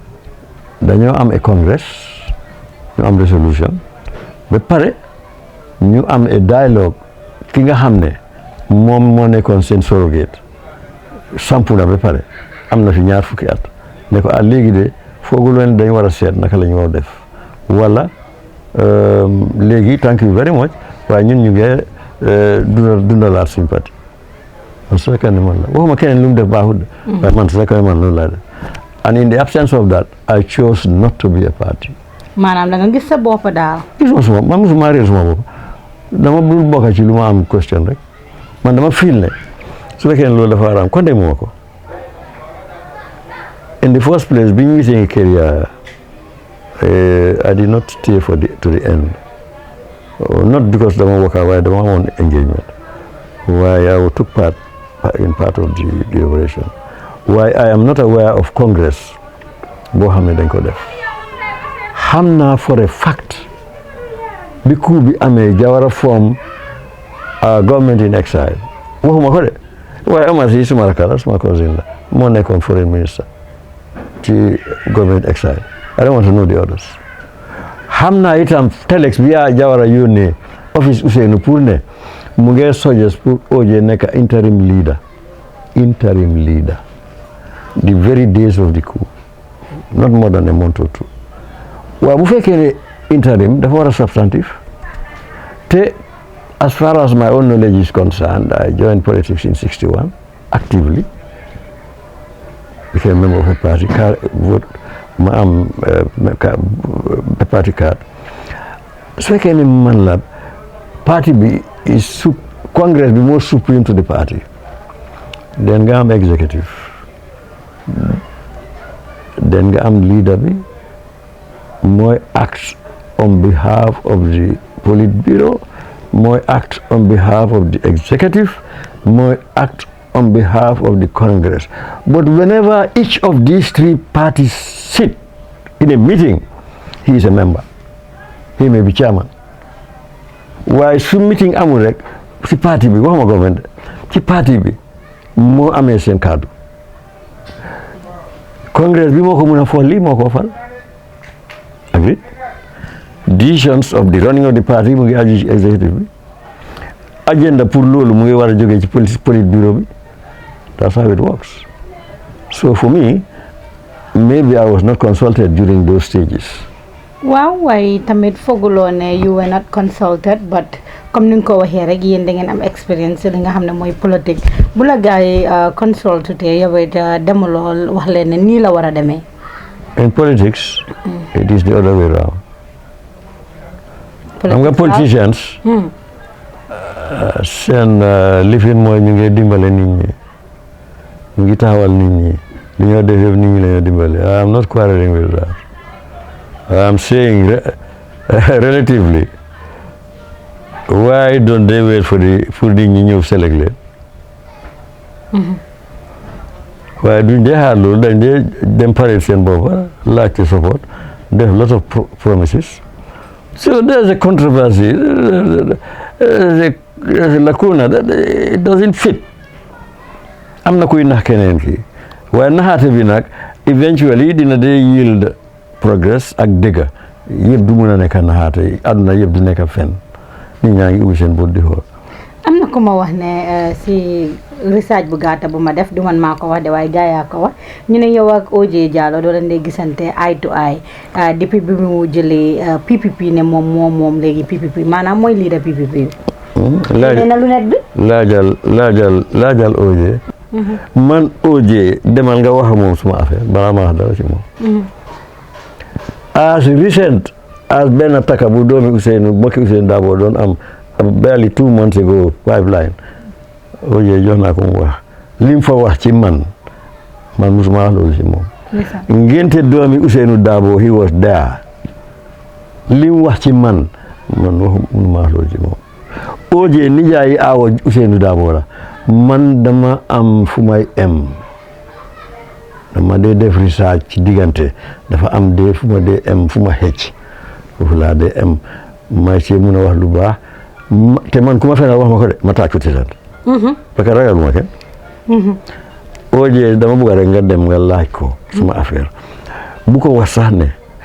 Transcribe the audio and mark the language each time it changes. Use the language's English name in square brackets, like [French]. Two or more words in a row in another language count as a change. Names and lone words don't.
[Wolof] dañoo am a congress ñu am resolution ba pare ñu am a dialogue ki nga xam ne moom moo nekkoon seen surrogate sampu na ba pare am na fi ñaar fukki at ne ko léegi de foogu leen dañ war a seet naka la ñu war a def wala léegi [English] thank you very much [Wolof] waaye ñun ñu ngi dundalaat suñu parti man su fekkee ne man la waxuma keneen lu mu def baaxul de waaye man su fekkee ne man loolu laa def [English] and in the absence of that I chose not to be a party. [Wolof] maanaam da nga gis sa bopp daal. gisuma suma man musuma réer suma bopp dama bul bokk ci lu ma am question rek man dama feel ne su fekkee ne loolu dafa war a am kon de moo ko [English] in the first place [Wolof] bi ñu gisee career [English] I did not stay to the end not because [Wolof] dama work waaye dama amoon engagement waaye [English] I took part in part of the operation [Wolof] waaye [English] I am not aware of Congress [Wolof] boo xam ne dañ ko def xam naa [English] for a fact [Wolof] bi coup bi amee Jawara [English] form government in exile [Wolof] waxuma ko de waaye Omar si suma rakk la suma cousin la moo nekkoon [English] foreign minister [Wolof] ci [English] government exile I don't want to know the others [Wolof] xam naa itam telex bi yaa Jawara yónnee office Ousseynou pour ne mu ngi suggest pour OJ nekk [English] interim leader the very days of the coup not more than a month or two [Wolof] waaw bu fekkee ne interim dafa war a substantive te [English] as far as my own knowledge is concerned I joined politics in 61 actively became a member of a party vote [Wolof] ma am [English] party card [Wolof] su fekkee ne man la [English] party bi is congress bi more supreme to the party then [Wolof] nga am [English] executive then [Wolof] nga am [English] leader bi mooy act on behalf of the Politburo, mooy act on behalf of the executive, mooy act on behalf of the Congress. But whenever each of these three parties sit in a meeting, he is a member. He may be chairman. [Wolof] Waaye su meeting amul rek ci parti bi waxuma government ci parti bi moo amee seen kàddu Congress bi moo ko mën a fol lii moo ko fal [English] agree decisions of the running of the party [Wolof] mu ngi aju ci executive bi agenda pour loolu mu ngi war a jógee ci Politburo bi [English] that's how it works. So for me maybe I was not consulted during those stages. [Wolof] waaw waaye tamit fooguloo ne [English] you were not consulted [Wolof] but comme ni nga ko waxee rek yéen da ngeen am expérience li nga xam ne mooy politique bu la gars yi consulté yow it demuloo wax leen ne nii la war a demee. [English] In politics it is the other way around. [Wolof] xam nga politicians seen lifin mooy ñu ngi dimbale nit ñi ñu ngi taxawal nit ñi li ñoo def yëpp nit ñi la ñoo dimbale [English] I am not quarreling with that. I am saying relatively why don't they wait for [Wolof] nit ñi ñëw select leen waaye duñ dee xaar loolu dañ dee dem parade seen boppa laaj ci support def [English] lot of promises. So there's a controversy, there's a lacuna that it doesn't fit. [Wolof] am na kuy nax keneen ki waaye naxaate bi nag eventually dina dee [English] yield progress [Wolof] ak dëgga yëpp du mun a nekk naxaate àdduna yëpp du nekk fen nit ñaa ngi ubbi seen bët di xool. am na ku ma wax ne si research bu gàtta bu ma def du man maa ko wax de waaye gaa yaa ko wax ñu ne yow ak OJ Jallow doo leen dee gisante [English] eye to eye [Wolof] depuis bi mu jëlee PPP ne moom léegi PPP maanaam mooy leader PPP bi. nee na lu net bi. laajal OJ. man OJ demal nga wax moom suma affaire balaa ma wax dara ci moom. [English] as recent as [Wolof] benn taka bu doomi mbokki Ousseynou Dabo doon am [English] barely 2 months ago pipeline [Wolof] OJ jox naa ko mu wax lim fa wax ci man musuma wax loolu ci moom. ngénte doomi Ousseynou Dabo [English] he was there [Wolof] lim wax ci man musuma wax loolu ci moom. OJ nijaayi aawo Ousseynou Dabo la man dama am fu may dama dee def research ci diggante dafa am dee fu ma dee fu ma xëcc foofu laa dee may ci mun a wax lu baax te man ku ma fenal wax ma ko de ma tàccu ci sant [French] parce que [Wolof] ragal ma kenn OJ dama bëgg rek nga dem nga laaj ko suma affaire bu ko wax sax ne